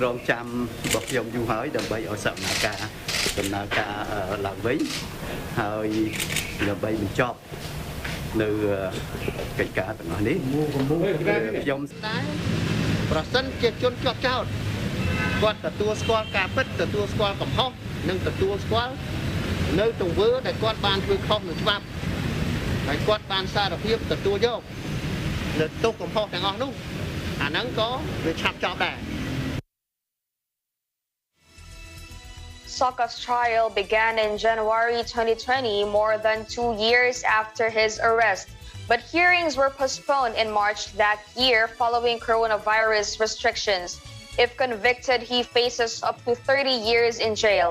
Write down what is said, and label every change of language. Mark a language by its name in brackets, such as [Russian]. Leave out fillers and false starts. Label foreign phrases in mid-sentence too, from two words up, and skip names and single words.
[Khmer] ងចាំរបស់ខ្ញុំយូរហើយដើម្បីឲ្យសកម្មភាពដំណើរការឡើងវិញហើយដើម្បីបញ្ចប់នៅកិច្ចការទាំងអស់នេះខ្ញុំប្រសិនជាជនជាប់ចោទគាត់ទទួលស្គាល់ការពិតទទួលស្គាល់កំហុសនិងទទួលស្គាល់នៅទង្វើដែលគាត់បានធ្វើខុសនឹងច្បាប់ហើយគាត់បានសារភាពទទួលយកនៅទោសកំហុសទាំងអស់នោះអាហ្នឹងក៏វាឆាប់ចប់ដែរ [English] Sokha's trial began in January 2020, more than 2 years after his arrest. But hearings were postponed in March that year following coronavirus restrictions. If convicted, he faces up to 30 years in jail.